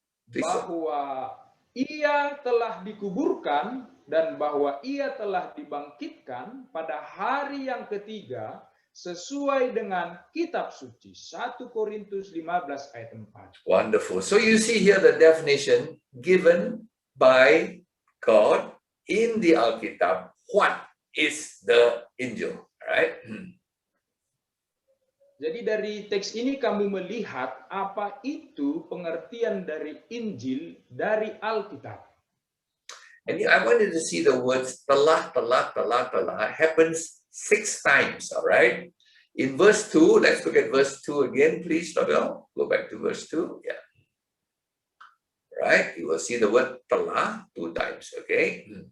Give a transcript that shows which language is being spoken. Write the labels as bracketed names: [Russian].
[Indonesian] Bahwa ia telah dikuburkan dan bahwa ia telah dibangkitkan pada hari yang ketiga sesuai dengan kitab suci. 1 Korintus 15 ayat 4. [English] Wonderful. So you see here the definition given by God in the Alkitab. What is the Injil? Right? [Indonesian] Jadi dari teks ini kamu melihat apa itu pengertian dari Injil dari Alkitab. [English] And I wanted to see the words telah happens 6 times, all right? In verse 2, let's look at verse 2 again, please, Nobel. Go back to verse 2, yeah. Right, you will see the word telah 2 times, okay?